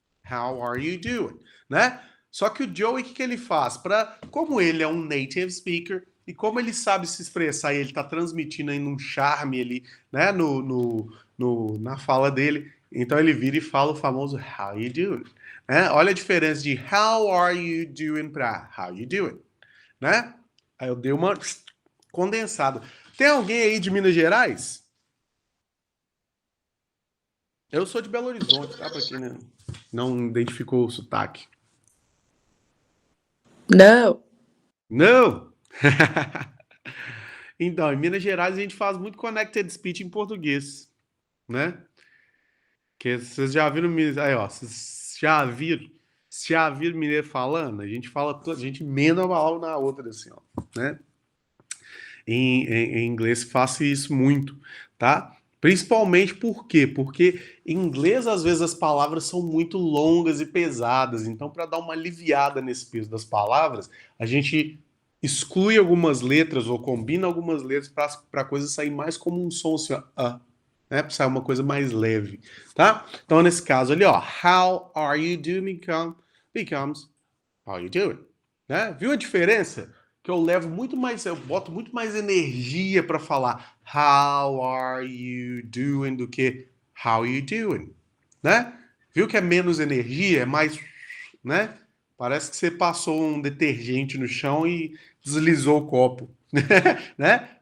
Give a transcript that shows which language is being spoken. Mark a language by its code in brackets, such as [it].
[en] How are you doing? [pt] Né? Só que o Joey, o que ele faz? Como ele é um native speaker e como ele sabe se expressar e ele está transmitindo aí um charme ali, né, na fala dele, então ele vira e fala o famoso [en] How you doing? [pt] Né? Olha a diferença de [en] How are you doing [pt] para [en] How you doing? [pt] Né? Aí eu dei uma condensada. Tem alguém aí de Minas Gerais? Eu sou de Belo Horizonte, tá? Pra quem não identificou o sotaque. Não. Não! Então, em Minas Gerais a gente faz muito connected speech em português, né? Que vocês já viram aí, ó, vocês já viram mineiro falando? A gente fala, a gente emenda uma palavra na outra assim, ó, né? Em inglês faço isso muito, tá? Principalmente por quê? Porque em inglês, às vezes, as palavras são muito longas e pesadas. Então, para dar uma aliviada nesse peso das palavras, a gente exclui algumas letras ou combina algumas letras para a coisa sair mais como um som assim, ó, né? Para sair uma coisa mais leve, tá? Então, nesse caso ali, ó, [en] how are you doing [pt] becomes how you doing, né? Viu a diferença? Que eu boto muito mais energia para falar [en] how are you doing [pt] do que [en] how you doing, [pt] né? Viu que é menos energia, é mais, né? Parece que você passou um detergente no chão e deslizou o copo, né?